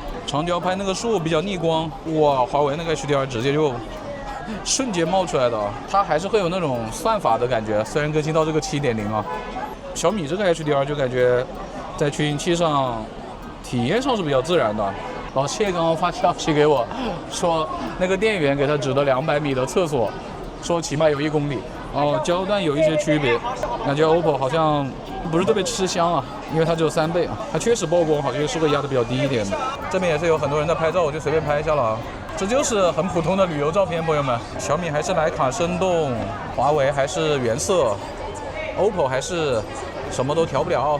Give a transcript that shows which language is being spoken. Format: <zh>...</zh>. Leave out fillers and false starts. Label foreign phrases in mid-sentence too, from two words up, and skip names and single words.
<zh>長焦拍那個樹比較逆光，哇，華為那個 HDR 直接就瞬間冒出來的，它還是會有那種算法的感覺，雖然更新到這個7.0啊。小米這個 HDR 就感覺在取景器上體驗上是比較自然的。老謝剛剛發消息給我，說那個店員給他指的200米的廁所，說起碼有1公里。哦，焦段有一些區別，感覺 OPPO 好像不是特別吃香啊，因為它只有3倍啊，它確實曝光好像是會壓得比較低一點的。這邊也是有很多人在拍照，我就隨便拍一下了啊。這就是很普通的旅遊照片，朋友們。小米還是徠卡生動，華為還是原色，OPPO 還是什麼都調不了。</zh>